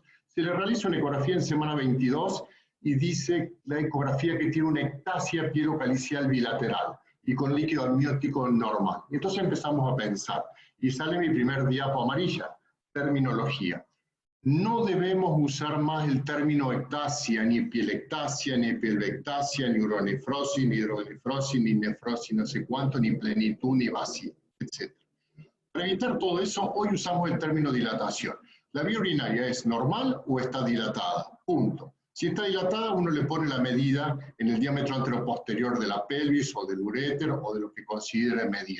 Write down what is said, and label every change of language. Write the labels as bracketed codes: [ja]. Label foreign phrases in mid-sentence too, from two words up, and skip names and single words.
[es] Se le realiza una ecografía en semana 22 y dice la ecografía que tiene una ectasia pielocalicial bilateral y con líquido amniótico normal. Entonces empezamos a pensar, y sale mi primer diapo amarilla, terminología. No debemos usar más el término ectasia, ni pielectasia, ni pelvectasia, ni uronefrosis, ni hidronefrosis, ni nefrosis no sé cuánto, ni plenitud, ni vacío, etc. Para evitar todo eso, hoy usamos el término dilatación. ¿La vía urinaria es normal o está dilatada? Punto. Si está dilatada, uno le pone la medida en el diámetro anteroposterior de la pelvis o del uréter o de lo que considere medir.